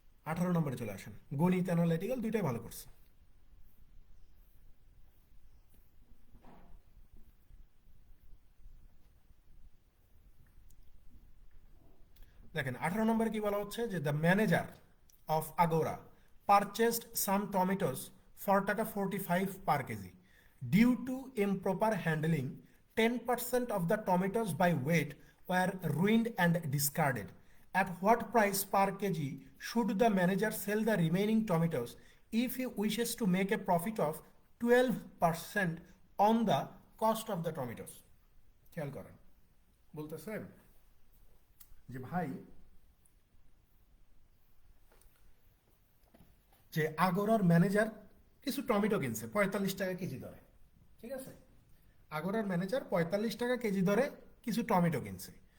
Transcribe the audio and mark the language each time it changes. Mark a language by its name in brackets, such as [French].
[Bangla] 18 নম্বরে চলে আসেন, গণিত অ্যানালাইটিক্যাল দুইটাই ভালো করছে। দেখেন 18 নম্বরে কি বলা হচ্ছে, যে [English] The manager of Agora purchased some tomatoes for taka 45 per kg. Due to improper handling, 10% of the tomatoes by weight were ruined and discarded. At what price per kg should the manager sell the remaining tomatoes if he wishes to make a profit of 12% on the cost of the tomatoes? [Bangla] খেয়াল করেন, বলতেছেন যে ভাই যে আগরার manager কিছু tomato কিনছে 45 টাকা KG দরে, ঠিক আছে? আগরার ম্যানেজার 45 টাকা কেজি দরে কিছু টমেটো কিনছে।